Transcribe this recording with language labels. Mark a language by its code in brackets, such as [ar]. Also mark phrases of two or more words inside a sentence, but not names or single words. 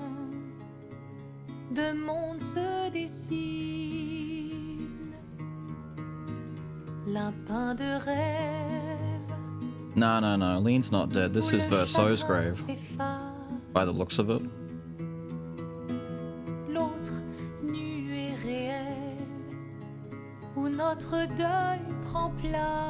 [fr] Deux mondes se dessinent, l'un peint de rêve. [en] No, no, no. Lean's not dead. This is Verso's grave. By the looks of it. [fr] L'autre nu et réel, où notre deuil prend place.